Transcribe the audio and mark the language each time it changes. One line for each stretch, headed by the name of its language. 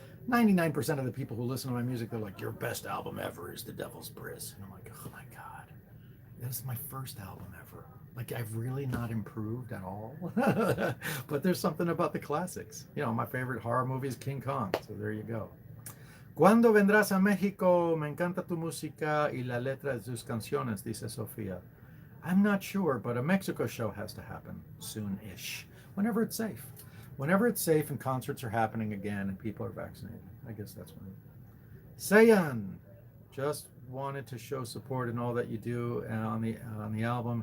English: 99% of the people who listen to my music, they're like, your best album ever is The Devil's Bris. And I'm like, oh my God. This is my first album ever. Like, I've really not improved at all. But there's something about the classics. You know, my favorite horror movie is King Kong. So there you go.
Spanish: ¿Cuándo vendrás a México? Me encanta tu música y la letra de tus canciones, dice Sofía.
English: I'm not sure, but a Mexico show has to happen soon-ish. Whenever it's safe. Whenever it's safe and concerts are happening again and people are vaccinated. I guess that's when. Sayan, just wanted to show support in all that you do on the album.